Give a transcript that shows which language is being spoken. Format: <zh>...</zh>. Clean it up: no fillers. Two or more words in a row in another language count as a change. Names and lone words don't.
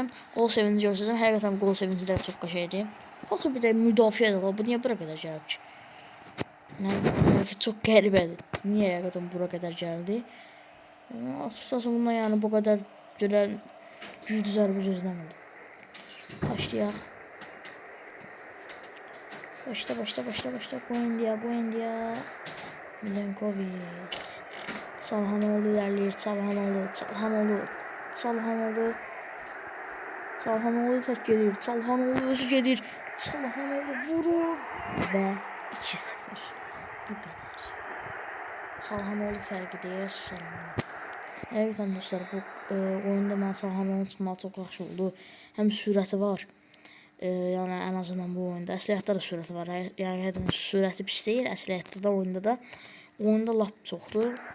<az>Qol sevinci göstərəcəm. Həqiqətən qol sevinciləri çox qəşəngdir. Pacho bir də müdafiə edir. Bu niyə bura qədər gəlib ki? Çox qəribədir. Niyə həqiqətən bura qədər gəldi? Açıqcası bundan yəni bu qədər görən güclü zərbə gözləmədim. Başlayaq. Başla. Buendia. Milenkovic.</az> <tr>Çalhanoğlu ilerleyir. Çalhanoğlu tek gelir. Çalhanoğlu özü gelir. Çalhanoğlu vurur. Ve 2-0. Bu kadar.</tr> <az>Çalhanoğlu fərqi deyir. Həqiqətən dostlar, bu oyunda mən Çalhanoğlu çıxmağı çox yaxşı oldu. Həm sürəti var. Yəni ən azından bu oyunda. Əsliyatda da sürəti var. Yəni sürəti pis deyil. Əsliyatda da oyunda da. Oyunda lap çoxdur.</az>